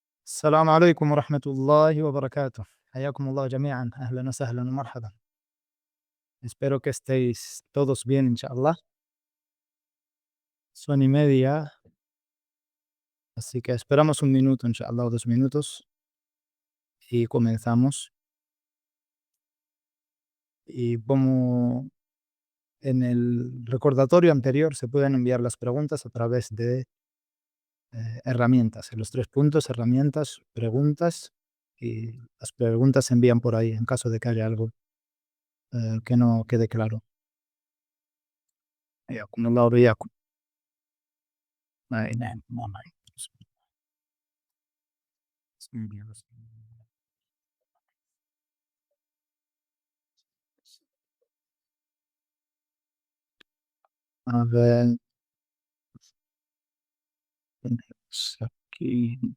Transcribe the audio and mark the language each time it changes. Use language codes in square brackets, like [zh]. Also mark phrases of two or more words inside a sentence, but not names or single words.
[ar] السلام عليكم ورحمة الله وبركاته. حياكم الله جميعا. أهلا وسهلا ومرحبا. [es] Espero que estéis todos bien, inshallah. Son y media, así que esperamos un minuto, inshallah, o 2 minutos, y comenzamos. Y como en el recordatorio anterior, se pueden enviar las preguntas a través de herramientas. En los 3 puntos, herramientas, preguntas, y las preguntas se envían por ahí en caso de que haya algo que no quede claro. [ar] جزاكم الله وإياكم. Ay, نعم والله. [es] A ver, tenemos aquí.